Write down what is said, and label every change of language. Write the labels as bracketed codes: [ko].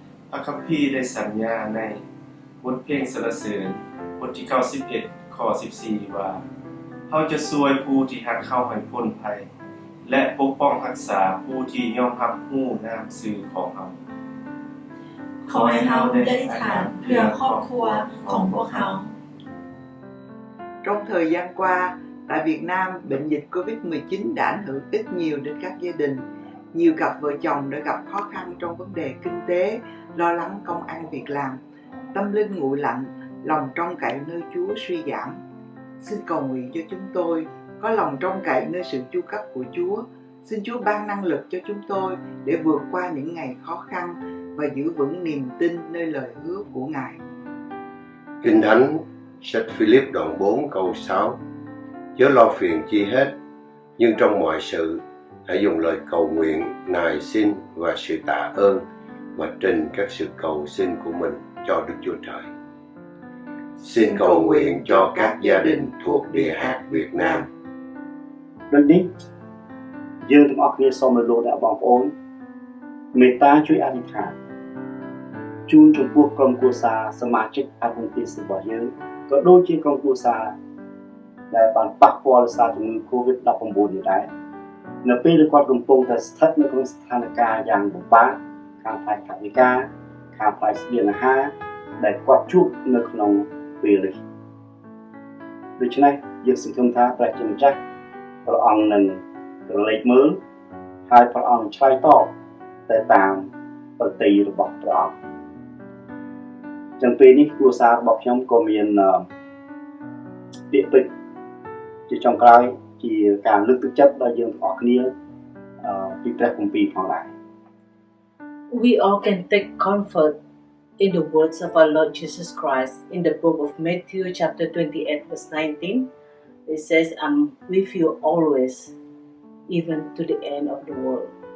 [th] พระคัมภีร์ได้สัญญาในบทเพลงสรรเสริญบทที่91ข้อ14ว่าเขาจะช่วยผู้ที่หักเข้าให้พ้นภัยและปกป้องรักษาผู้ที่ยอมรับรู้นามชื่อของเขา ขอให้เราได้อธิษฐานเพื่อครอบครัวของพวกเขา [vi] Trong thời gian qua, tại Việt Nam, bệnh dịch Covid-19 đã ảnh hưởng ít nhiều đến các gia đình. Nhiều cặp vợ chồng đã gặp khó khăn trong vấn đề kinh tế, lo lắng công ăn việc làm. Tâm linh nguội lạnh, lòng trông cậy nơi Chúa suy giảm. Xin cầu nguyện cho chúng tôi có lòng trông cậy nơi sự chu cấp của Chúa. Xin Chúa ban năng lực cho chúng tôi để vượt qua những ngày khó khăn và giữ vững niềm tin nơi lời hứa của Ngài. Kinh Thánh sách Philip đoạn 4 câu 6: Chớ lo phiền chi hết, nhưng trong mọi sự hãy dùng lời cầu nguyện, nài xin và sự tạ ơn mà trình các sự cầu xin của mình cho Đức Chúa Trời. Xin cầu nguyện cho các gia đình thuộc địa hạt Việt Nam. [km] ដូចនេះយើងទាំងអស់គ្នាសូមលោកអ្នកបងប្អូនមេត្តាជួយអធិដ្ឋានជូនចំពោះក្រុមគ្រួសារសមាជិក Adventist របស់យើងក៏ដូចជាក្រុមគ្រួសារដែលបានប៉ះពាល់ដោយសារជំងឺ COVID-19 នេះដែរនៅពេលដែលគាត់កំពុងតែស្ថិតនៅក្នុងស្ថានភាពយ៉ាងលំបាកខាងផ្នែកថវិកាខាងផ្នែកស្បៀងអាហារដែលគាត់ជួបនៅក្នុងពេលនេះ ដូច្នេះយើងសង្ឃឹមថាព្រះជាម្ចាស់ព្រះអង្គនឹងរលែកមើលហើយព្រះអង្គឆ្លើយតបទៅតាមប្រតិយរបស់ព្រះអង្គចឹងពេលនេះគ្រួសាររបស់ខ្ញុំក៏មានពាក្យពេចន៍ជាចុងក្រោយជាការលើកទឹកចិត្តដល់យើងទាំងអស់គ្នាពីព្រះគម្ពីរផងដែរ [en] We all can take comfort in the words of our Lord Jesus Christ in the book of Matthew chapter 28 verse 19. It says, I'm with you always, even to the end of the world.